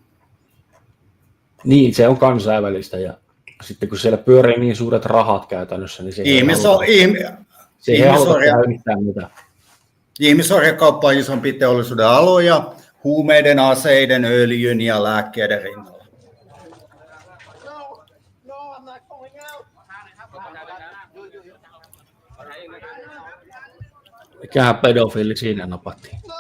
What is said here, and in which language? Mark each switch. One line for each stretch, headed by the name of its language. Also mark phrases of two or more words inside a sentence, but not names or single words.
Finnish: Niin, se on kansainvälistä ja sitten kun siellä pyörii niin suuret rahat käytännössä, niin se ei halua yhtään mitään. Ihmisorjakauppa on isompi teollisuuden aloja, huumeiden, aseiden, öljyn ja lääkkeiden rinnalla. No,
English: I'm not going out.
Finnish: Mikähän pedofiili siinä napattiin?